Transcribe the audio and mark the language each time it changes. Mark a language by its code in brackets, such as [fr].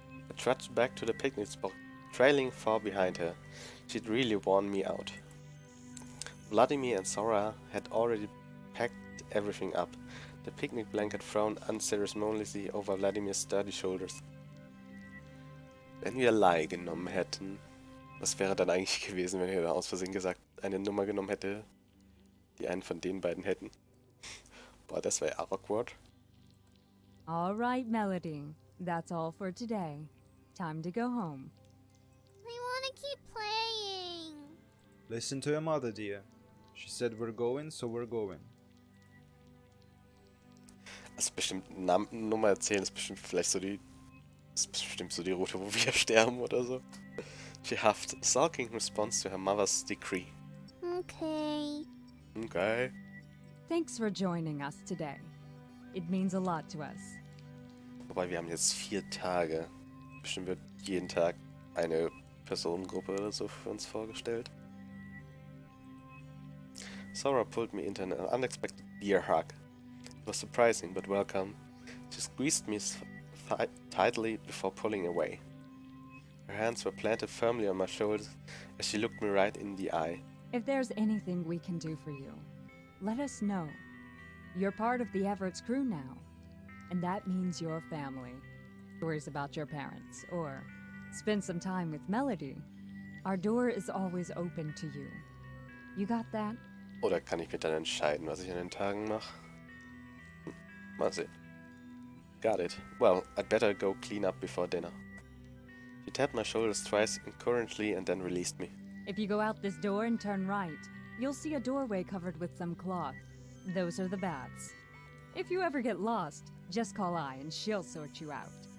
[en] I trudged back to the picnic spot, trailing far behind her. She'd really worn me out. Vladimir and Sora had already packed everything up. the picnic blanket thrown unceremoniously over Vladimir's sturdy shoulders. [de] Wenn wir Leih genommen hätten, was wäre dann eigentlich gewesen, wenn er da aus Versehen gesagt eine Nummer genommen hätte, die einen von den beiden hätten? Boah, das wäre awkward. [en] All right, Melody. That's all for today. Time to go home. I want to keep playing. Listen to your mother, dear. She said we're going, so we're going. [de] Also bestimmt Nummer erzählen ist bestimmt vielleicht so die... ist bestimmt so die Route, wo wir sterben oder so. [en] She huffed, sulking response to her mother's decree. Okay. Okay. Thanks for joining us today. It means a lot to us. [de] Wobei wir haben jetzt 4 Tage. Bestimmt wird jeden Tag eine Personengruppe oder so für uns vorgestellt. [en] Sora pulled me into an unexpected beer hug. It was surprising but welcome. She squeezed me tightly before pulling away. Her hands were planted firmly on my shoulders as she looked me right in the eye. If there's anything we can do for you, let us know. You're part of the Everett's crew now, and that means your family. Stories about your parents, or spend some time with Melody. Our door is always open to you. You got that? [de] Oder kann ich mich dann entscheiden, was ich an den Tagen mache? Mal sehen. [en] Got it. Well, I'd better go clean up before dinner. She tapped my shoulders twice encouragingly and then released me. If you go out this door and turn right, you'll see a doorway covered with some cloth. Those are the baths. If you ever get lost, just call I and she'll sort you out.